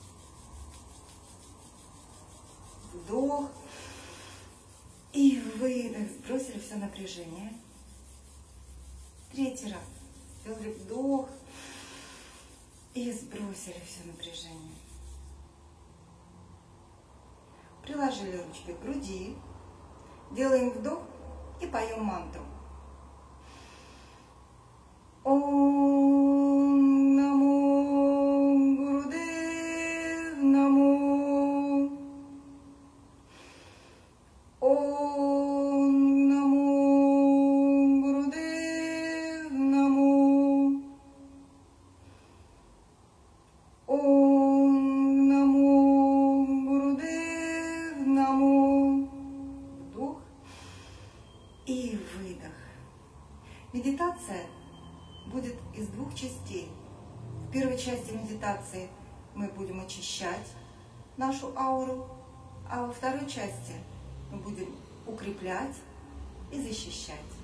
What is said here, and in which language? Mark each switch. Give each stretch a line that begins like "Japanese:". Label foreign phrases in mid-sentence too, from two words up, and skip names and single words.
Russian: Вдох и выдох, сбросили все напряжение. 3-й раз. Сделали вдох и сбросили все напряжение. Приложили ручки к груди, делаем вдох и поем мантру.
Sanskrit: ॐ नमो गुरुदेव नमो. ॐ नमो गुरुदेव नमो. ॐ नमो गुरुदेव नमो.
Russian: Вдох и выдох. Медитация будет из 2 частей. В первой части медитации мы будем очищать нашу ауру, а во второй части мы будем укреплять и защищать.